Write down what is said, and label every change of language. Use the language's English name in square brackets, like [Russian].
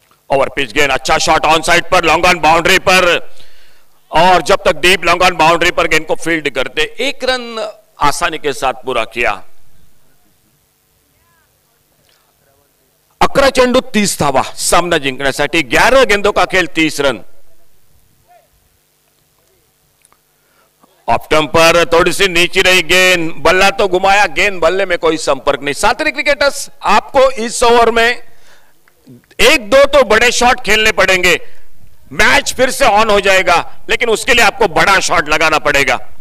[Hindi] Over pitch गेंद, अच्छा shot on side पर, लॉन्ग ऑन बाउंड्री पर, और जब तक डीप लॉन्ग ऑन बाउंड्री पर गेंद को फील्ड करते 1 रन आसानी के साथ पूरा किया। [Marathi] 11 चेंडू 30 धावा सामना जिंकण्यासाठी, [Hindi] 11 गेंदों का खेल 30 रन। ऑफ स्टंप पर थोड़ी सी नीचे रही गेंद, बल्ला तो घुमाया, गेंद बल्ले में कोई संपर्क नहीं। सातरे क्रिकेटर्स, आपको इस ओवर में 1-2 तो बड़े शॉट खेलने पड़ेंगे, मैच फिर से ऑन हो जाएगा, लेकिन उसके लिए आपको बड़ा शॉट लगाना पड़ेगा।